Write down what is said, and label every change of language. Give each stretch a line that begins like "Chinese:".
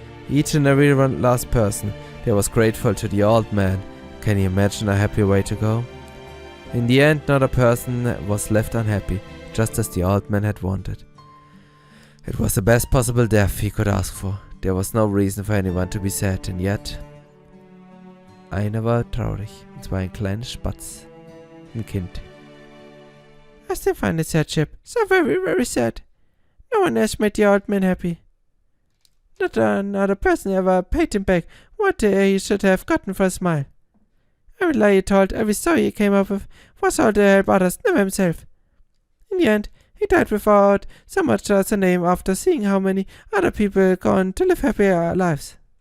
English: Each and every last person there was grateful to the old man. Can you imagine a happy way to go? In the end, not a person was left unhappy, just as the old man had wanted. It was the best possible death he could ask for. There was no reason for anyone to be sad, and yet...
German: Einer war traurig, und zwar ein kleines Spatz, ein Kind.
English: I still find it sad, Chip. So very, very sad. No one else made the old man happy. Not another person ever paid him back what he should have gotten for a smile. Every lie he told, every story he came up with, was all to help others, never himself. In the end, he died without so much as a name after seeing how many other people gone to live happier lives.